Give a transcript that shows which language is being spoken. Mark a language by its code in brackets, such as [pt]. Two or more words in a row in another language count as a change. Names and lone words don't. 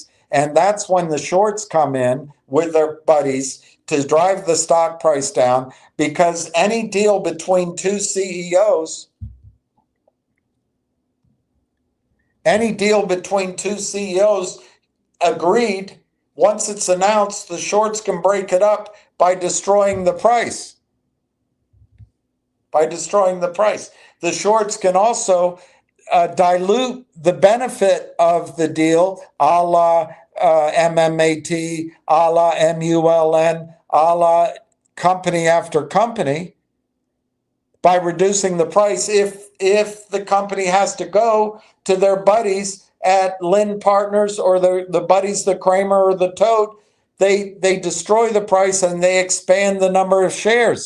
[en] And that's when the shorts come in with their buddies to drive the stock price down, because any deal between two CEOs, agreed, once it's announced, the shorts can break it up by destroying the price. The shorts can also dilute the benefit of the deal, a la MMAT, a la MULN, a la company after company, by reducing the price if the company has to go to their buddies at Lynn Partners or the buddies, the Kramer or the Toad. They destroy the price and they expand the number of shares.